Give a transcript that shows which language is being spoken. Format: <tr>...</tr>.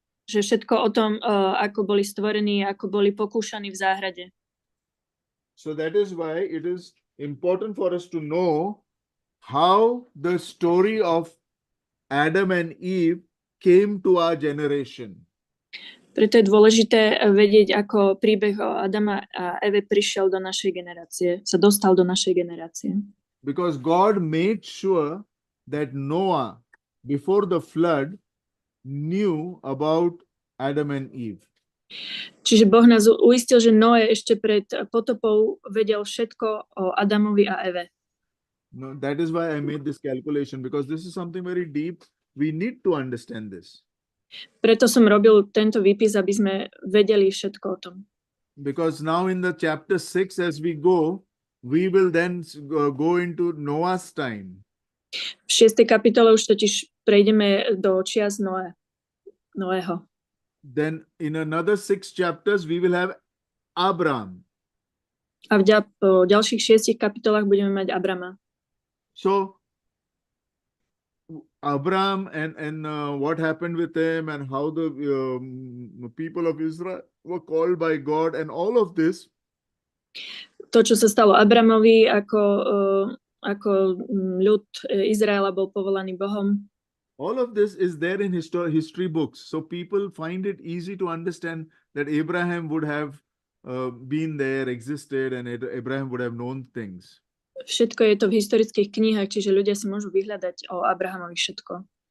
<sk>Že všetko o tom, ako boli stvorení, ako boli pokúšaní v záhrade.</sk> <en>So that is why it is important for us to know how the story of Adam and Eve came to our generation.</en> <sk>Preto je dôležité vedieť, ako príbeh o Adama a Eve prišiel do našej generácie, sa dostal do našej generácie.</sk> <en>Because God made sure that Noah, before the flood, knew about Adam and Eve.</en> <sk>Čiže Boh nás uistil, že Noé ešte pred potopou vedel všetko o Adamovi a Eve.</sk> <en>No, that is why I made this calculation, because this is something very deep. We need to understand this.</en> <sk>Preto som robil tento výpis, aby sme vedeli všetko o tom.</sk> <en>Because now in the chapter 6 as we go, we will then go into Noah's time.</en> <sk>V 6. kapitole už totiž prejdeme do čias Noého.</sk> <en>Then in another 6 chapters, we will have Abraham.</en> <sk>A v ďalších 6 kapitolách budeme mať Abrama.</sk> <en>So Abraham and what happened with him and how the people of Israel were called by God and all of this.</en> <sk>To, čo sa stalo Abramovi, ako ľud Izraela bol povolaný Bohom.</sk> <en>All of this is there in history books. So people find it easy to understand that Abraham would have been there, existed, and Abraham would have known things.</en> <sk>Všetko je to v historických knihách, čiže ľudia si môžu vyhľadať o Abrahamovi všetko.</sk>